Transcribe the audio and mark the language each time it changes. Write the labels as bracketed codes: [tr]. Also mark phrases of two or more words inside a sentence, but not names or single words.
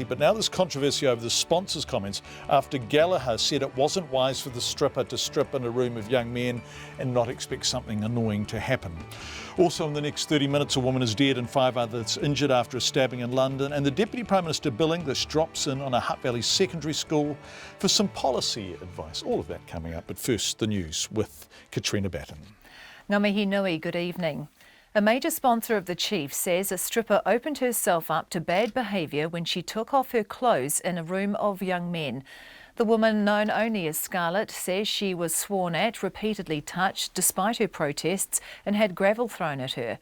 [en] But now there's controversy over the sponsor's comments after Gallagher said it wasn't wise for the stripper to strip in a room of young men and not expect something annoying to happen. Also in the next 30 minutes, a woman is dead and 5 others injured after a stabbing in London, and the Deputy Prime Minister Bill English drops in on a Hutt Valley secondary school for some policy advice. All of that coming up, but first the news with Katrina Batten. [mi] Ngā mihi nui, [en] good evening. A major sponsor of the Chiefs says a stripper opened herself up to bad behaviour when she took off her clothes in a room of young men. The woman, known only as Scarlett, says she was sworn at, repeatedly touched despite her protests, and had gravel thrown at her.